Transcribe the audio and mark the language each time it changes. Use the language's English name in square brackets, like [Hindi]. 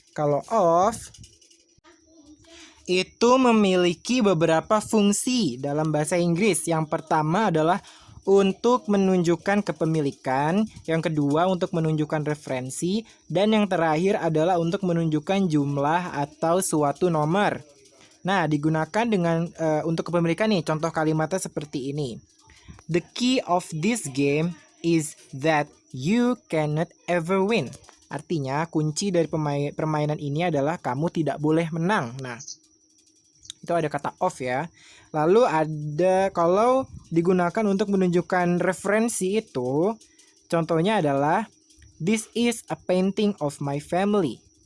[Indonesian] Kalau of, itu memiliki beberapa fungsi dalam bahasa Inggris. Yang pertama adalah untuk menunjukkan kepemilikan, yang kedua untuk menunjukkan referensi, dan yang terakhir adalah untuk menunjukkan jumlah atau suatu nomor. Nah, digunakan dengan untuk kepemilikan nih, contoh kalimatnya seperti ini. [English] The key of this game is that you cannot ever win. [Indonesian] Artinya, kunci dari permainan ini adalah kamu tidak boleh menang. Nah, itu ada kata of ya. Lalu ada kalau digunakan untuk menunjukkan referensi itu, contohnya adalah [English] this is a painting of my family.